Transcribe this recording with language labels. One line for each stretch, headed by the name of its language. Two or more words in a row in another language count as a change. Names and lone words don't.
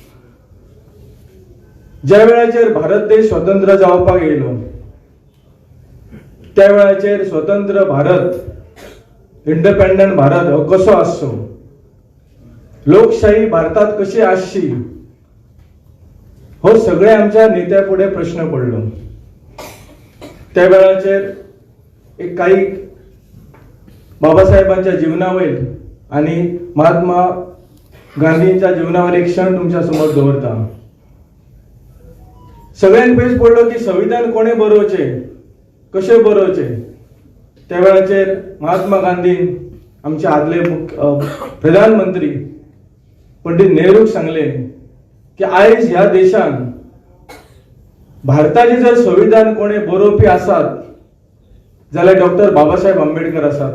Konkani: ज्या वेळाचेर भारत देश स्वतंत्र जावपाक येयलो त्या वेळाचेर स्वतंत्र भारत, इंडिपेंडंट भारत हो कसो आसचो, लोकशाही भारतात कशी आसची, हो सगळे आमच्या नेत्या पुढे प्रश्न पडलो. त्या वेळाचेर एक काही बाबासाहेबांच्या जीवनावयर आणि महात्मा गांधींच्या जीवनावर एक क्षण तुमच्या समोर दवरता. सगळ्यांक पेस पडलो की संविधान कोणे बरोवचे, कशें बरोवचे. त्या वेळाचेर महात्मा गांधीन आमचे आदले प्रधानमंत्री पंडित नेहरूक सांगले की आयज ह्या देशान भारताचे जर संविधान कोणे बरोवपी आसात जाल्यार डॉक्टर बाबासाहेब आंबेडकर आसात.